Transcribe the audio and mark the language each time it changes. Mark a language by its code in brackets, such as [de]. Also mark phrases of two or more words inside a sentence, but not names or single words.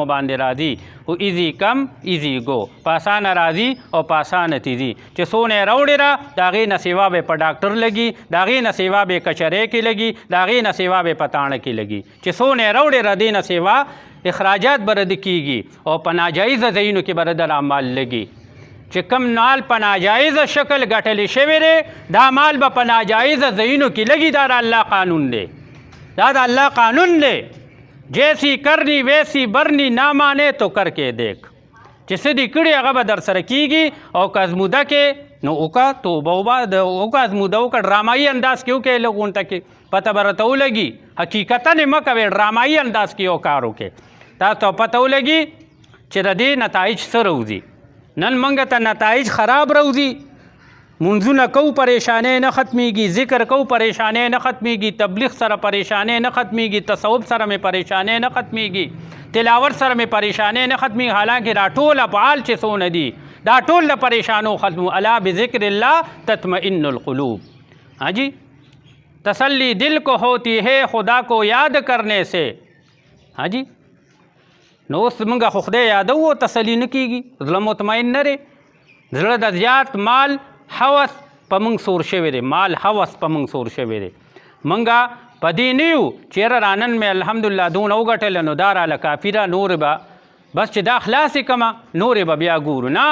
[ps] باندې راځي او [en] easy come easy go [ps] په اسانه راځي او په اسانه تیزي چې څونه یې راوړې را د هغې نه سیوا به په ډاکټر لګي د هغې نه سیوا به کچرۍ کې لګي د هغې نه سیوا به په تاڼه کې لګي چې څونه یې راوړې را دې نه سیوا اخراجات به رد کېږي او په ناجایزه ځایونو کې به رد مال لګي چې کم مال په ناجایزه شکل ګټلی شوی دی دا مال به په ناجایزه ځایونو کې لګي دا د الله قانون دی دا د الله قانون دی [ur] جیسی کرنی ویسی برنی نہ مانے تو کر کے دیکھ [ps] چې څه دې کړي هغه به در سره کېږي او که ازموده کې نو وکړه توبه وکړه ازموده وکړه ډرامایي انداز کې وکړې لږ غونټه کې پته به راته ولګي حقیقتا یې مه کوې ډرامایي انداز کې یو کار وکړې تاسو ته پته ولګي چې د دې نتایج څه راوځي نن منګ ته نتایج خراب روزي منځونه کو پریشانې نه ختمیږي ذکر کو پریشانې نه ختمیږي تبلیغ سره پریشانې نه ختمیږي تصوف سره مې پریشانې نه ختمیږي تلاوت سره مې پریشانې نه ختمیږي حالانکه دا ټول افعال چې څونه دي دا ټول د پریشانو ختمو [ar] الا بذکر الله تطمئن القلوب [ur] ہاں جی تسلی دل کو ہوتی ہے خدا کو یاد کرنے سے ہاں جی [ps] نو اوس موږ خو خدای یادو تسلی نه کیږي زړه مطمئن نه دی زړه د زیات مال حوث په موږ سور شوی دی مال حوث په موږ سور شوی دی موږ په دې نه یو چېرې رانن مې الحمدلله دونه وګټله نو دا راله کافي ده نور به بس چې دا خلاصې کړمه نورې به بیا ګورو